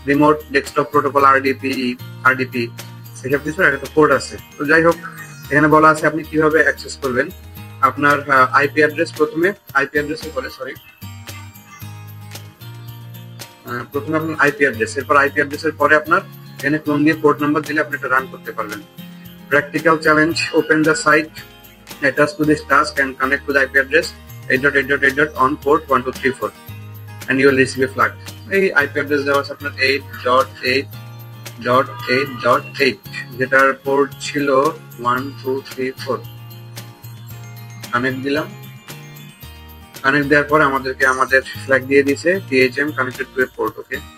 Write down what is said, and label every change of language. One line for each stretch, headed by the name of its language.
Bangla: Remote desktop protocol, RDP এসব কিছু একটা কোড আছে। তো যাই হোক, এখানে বলা আছে আপনি কিভাবে অ্যাক্সেস করবেন। আপনার আইপি অ্যাড্রেস, প্রথমে আইপি অ্যাড্রেসে বলে প্রথমে আপনার আইপি অ্যাড্রেস, এরপর আইপি অ্যাড্রেসের পরে আপনার এখানে ক্লোন দিয়ে পোর্ট নাম্বার দিলে আপনি এটা রান করতে পারবেন।
English: Practical challenge, open the site attached to this task and connect to the IP address 8.8.8 on port 1234 and you will receive a flag.
Bangla: এই আইপি অ্যাড্রেস দেওয়া আছে আপনার 8.8.8.8, যেটার পোর্ট ছিল 1234। কানেক্ট দিলাম, কানেক্ট দেওয়ার পরে আমাদেরকে আমাদের ফ্ল্যাগ দিয়ে দিছে THM
English: connected to a port,
Bangla: okay.